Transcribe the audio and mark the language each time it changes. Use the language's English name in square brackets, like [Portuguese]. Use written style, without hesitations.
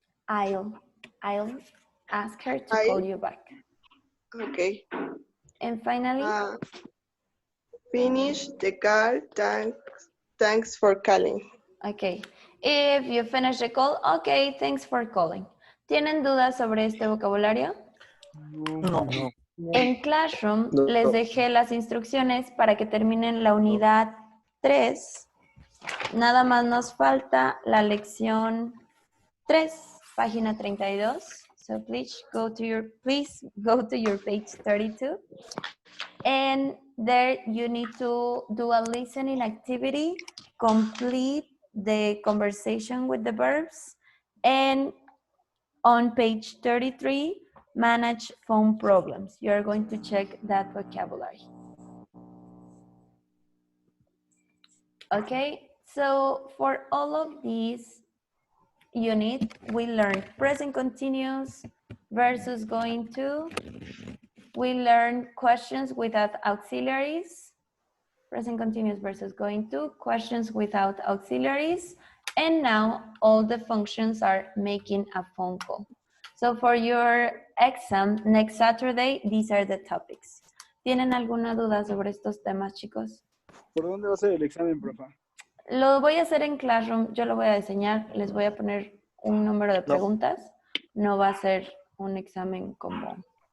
[English] I'll ask her to call you back. Okay. And finally, finish the call. Thanks for calling. okay. If you finish the call, okay, thanks for calling. [Spanish] ¿Tienen dudas sobre este vocabulario? No. No. En Classroom No. les dejé las instrucciones para que terminen la unidad 3. Nada más nos falta la lección 3, página 32. [English] So please go to your page 32. And there you need to do a listening activity, complete the conversation with the verbs, and on page 33, manage phone problems. You're going to check that vocabulary. Okay, so for all of these unit, we learned present continuous versus going to. We learned questions without auxiliaries, present continuous versus going to, questions without auxiliaries, and now all the functions are making a phone call. So for your exam next Saturday, these are the topics. [Spanish] ¿Tienen alguna duda sobre estos temas, chicos? ¿Por dónde va a ser el examen, profa? Lo voy a hacer en Classroom, yo lo voy a diseñar, les voy a poner un número de preguntas. No va a ser un examen como